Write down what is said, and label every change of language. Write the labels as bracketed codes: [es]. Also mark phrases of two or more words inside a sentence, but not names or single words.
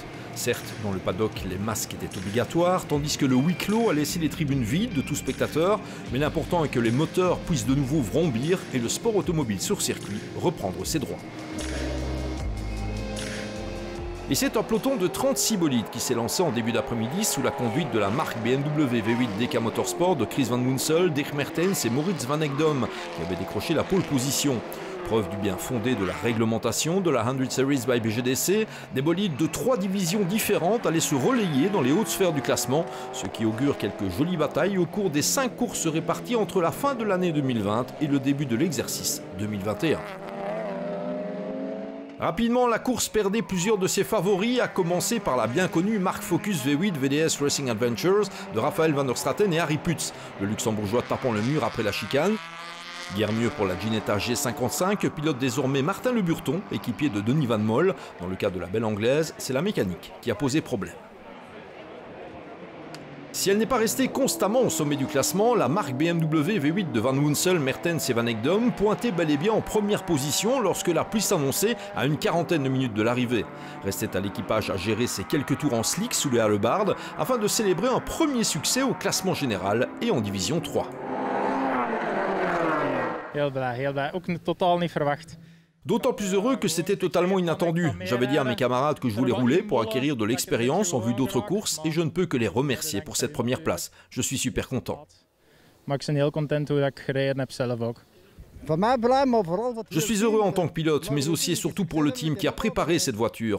[fr] Certes, dans le paddock, les masques étaient obligatoires, tandis que le huis clos a laissé les tribunes vides de tout spectateur, mais l'important est que les moteurs puissent de nouveau vrombir et le sport automobile sur circuit reprendre ses droits. Et c'est un peloton de 36 bolides qui s'est lancé en début d'après-midi sous la conduite de la marque BMW V8 DK Motorsport de Chris Van Munsell, Dirk Mertens et Moritz Van Ekdom qui avaient décroché la pole position. Preuve du bien fondé de la réglementation de la 100 Series by BGDC, des bolides de 3 divisions différentes allaient se relayer dans les hautes sphères du classement, ce qui augure quelques jolies batailles au cours des 5 courses réparties entre la fin de l'année 2020 et le début de l'exercice 2021. Rapidement, la course perdait plusieurs de ses favoris, à commencer par la bien connue marque Focus V8 VDS Racing Adventures de Raphaël van der Straten et Harry Putz, le luxembourgeois tapant le mur après la chicane. Guère mieux pour la Ginetta G55, pilote désormais Martin Le Burton, équipier de Denis Van Moll. Dans le cas de la belle anglaise, c'est la mécanique qui a posé problème. Si elle n'est pas restée constamment au sommet du classement, la marque BMW V8 de Van Munsell, Mertens et Van Ekdom pointait bel et bien en première position lorsque la pluie s'annonçait à une quarantaine de minutes de l'arrivée. Restait à l'équipage à gérer ses quelques tours en slick sous les hallebardes afin de célébrer un premier succès au classement général et en division 3. [nl] Heel blij. Ook totaal niet verwacht. [fr] D'autant plus heureux que c'était totalement inattendu. J'avais dit à mes camarades que je voulais rouler pour acquérir de l'expérience en vue d'autres courses et je ne peux que les remercier pour cette première place. Je suis super content. Je suis heureux en tant que pilote, mais aussi et surtout pour le team qui a préparé cette voiture.